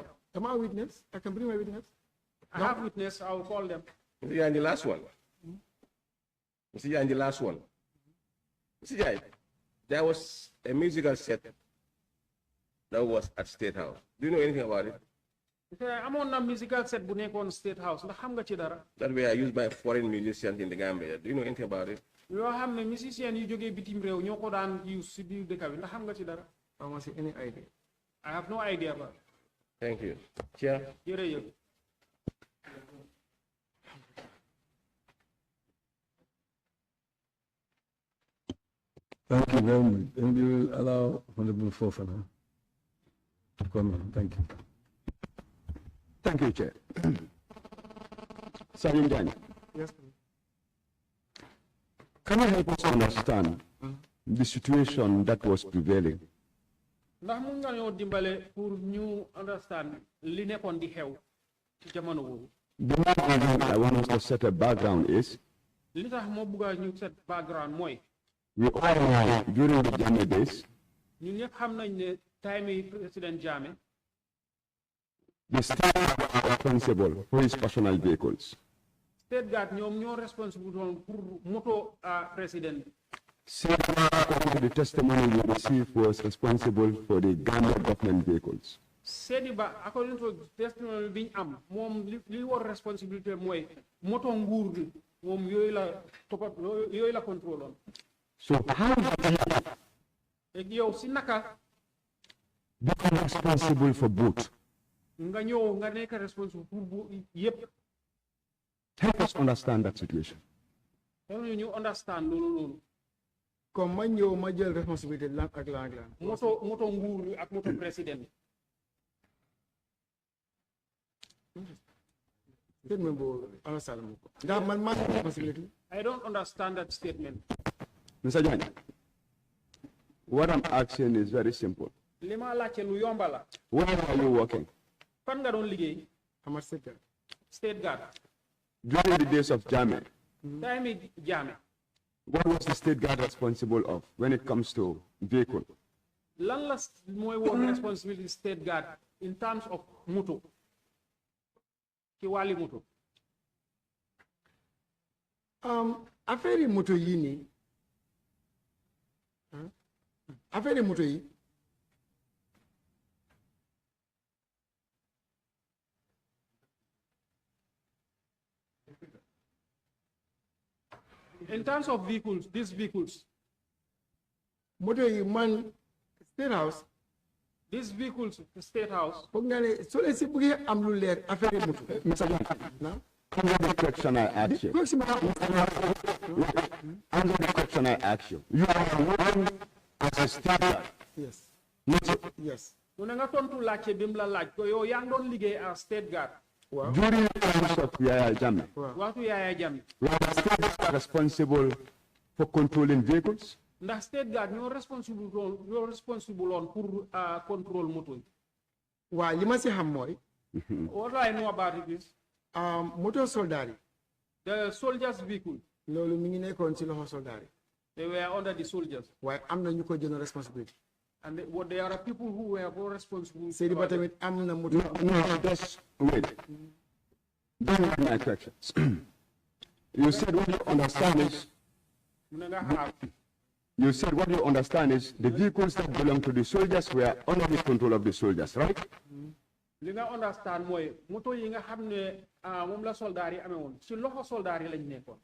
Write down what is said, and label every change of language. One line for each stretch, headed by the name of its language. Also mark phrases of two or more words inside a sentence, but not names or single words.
English: Am I a witness? I can bring my witness. I have witness. I will call them. You are in the last one. You are in the last one. There was a musical set that was at State House. Do you know anything about it?
Wolof: amoon na
English: musical set
Wolof: bu nekkoon State House ndax xam nga ci dara.
English: That were used by foreign musicians in the Gambia. Do you know anything about it?
Wolof: yoo xam ne musiciens yu jógee bitim réew ñoo ko daan use si biir dëkk bi ndax xam nga ci dara.
English: I don't see any idea. I have no idea about it. Thank you. Chair.
Wolof: Jërëjëf.
English: Thank you very much. And we will allow Honorable Fofana to come in. Thank you. Thank you, Chair. Sergeant Jammeh, Yes, please. can you help us understand the situation that was prevailing?
Wolof: ndax mun nga ñoo dimbale pour ñu understand li nekkoon di xew ci jamono boobu.
English: The main reason I want us to set a background is
Wolof: li tax moo bugg a ñu
English: set background
Wolof: mooy
English: we all know during the Jammeh days,
Wolof: ñun ñëpp xam nañ ne time yi président Jammeh
English: the state was responsible for his personal vehicles. state guard
Wolof: ñoom ñoo responsible woon pour moto président.
English: According to the testimony we received, was responsible for the Gambia government vehicles.
Wolof: Sediba
English: according to testimony
Wolof: bi ñu am moom li war responsibilité mooy moto nguur gi moom yooyu la toppat yooyu la contrôle woon.
English: So how did he
Wolof: léegi yow si naka
English: become responsible for both?
Wolof: nga ñëw nga nekk responsible pour bu yëpp.
English: Help us understand that situation.
Wolof: ñu understand loolu noonu. Comme ma ñëw ma jël responsabilité lan ak lan ak lan. moto nguur gi ak moto président. Statement boobu understand ma ko. Ndax man maa ngi responsibility.
English: I don't understand that statement. Mr. Jammeh, what I'm asking is very simple.
Wolof: li ma laajte lu yomba la.
English: Where are you working?
Wolof: fan nga doon liggéey. Ama secteur.
English: state guard. During the days of Jammeh,
Wolof: time yi Jammeh.
English: what was the state guard responsible of when it comes to vehicle?
Wolof: lan la mooy woon
English: responsibility state guard in terms of
Wolof: moto. ci wàlli moto. Affaire yi moto yi nii. Affaire yi moto yi.
English: in terms of vehicles these vehicles.
Wolof: Moto yi man State House.
English: these vehicles state house.
Wolof: foog nga ne soo leen si bëggee am lu leer affaire yi moto.
English: Mr. Jammeh,
Wolof: na
English: answer the question I asked you. question Answer the question I asked you. You are working as a state guard. yes yes.
Wolof: mu ne nga tontu laajte bi mu la laaj ko yow yaa ngi doon liggéey
English: as state guard.
Wolof: waaw
English: During the times of Yaya Jammeh,
Wolof: waxtu Yaya Jammeh.
English: were the state guard responsible for controlling vehicles?
Wolof: ndax
English: state guard
Wolof: ñoo responsible woon pour contrôle moto yi. waaw li ma si xam mooy.
English: what I know about it is.
Wolof: moto soldat yi.
English: the soldiers vehicle.
Wolof: loolu mi ngi nekkoon ci loxo soldat yi.
English: they were under the soldiers.
Wolof: waaye am na ñu ko jël responsibility.
English: and there are people who were more responsible.
Wolof: Seydi ba tamit am na moto.
English: No, just wait. Don't read my questions. You said what you understand is,
Wolof: mu ne nga xaar.
English: you said what you understand is the vehicles that belong to the soldiers were under the control of the soldiers, right?
Wolof: li nga understand mooy moto yi nga xam ne moom la soldaar yi amee woon ci loxo soldaar yi lañ nekkoon.